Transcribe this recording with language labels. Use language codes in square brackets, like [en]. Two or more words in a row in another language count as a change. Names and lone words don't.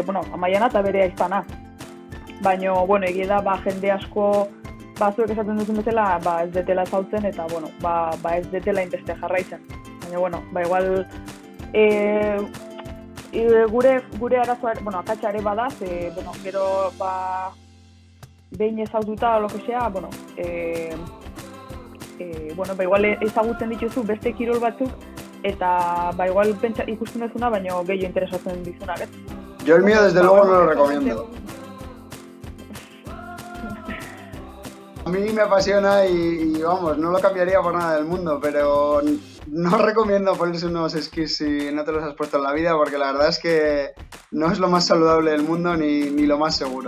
[eu] Amaiana eta bere aizpana. Baina, egia da, jende asko zuek esaten duten bezala, ez detela zautzen eta, ez detela inbeste jarraitzen. Baina, igual, gure arazoa, akatsa ere bada, gero, behin ezaututa [es] o lo que sea, [eu] igual ezagutzen dituzu beste kirol batzuk, eta, igual ikusten duzuna, baina gehiago interesatzen dizunak, ez? [es] Yo el mío, desde luego, no lo recomiendo. A mí me apasiona y vamos, no lo cambiaría por nada del mundo, pero no recomiendo ponerse unos esquís si no te los has puesto en la vida, porque la verdad es que no es lo más saludable del mundo ni lo más seguro.